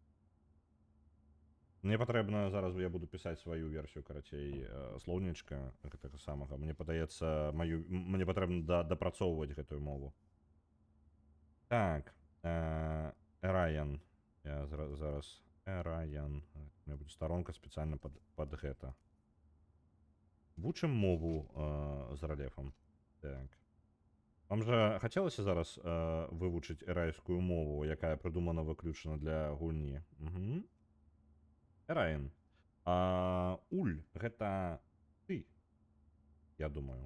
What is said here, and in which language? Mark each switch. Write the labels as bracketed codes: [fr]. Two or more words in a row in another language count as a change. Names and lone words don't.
[be] Мне патрэбна, зараз я буду пісаць сваю версію, карацей, слоўнічка гэтага самага. Мне падаецца, мне патрэбна дапрацоўваць гэтую мову. Так, Эраян. Я зараз... [ru] Эраян. У меня будет сторонка специально под гэта. [be] Вучым мову з рэлефам. Так. Вам жа хацелася зараз вывучыць эрайскую мову, якая прыдумана выключна для гульні? Угу. Эраян. Уль, гэта ты, я думаю.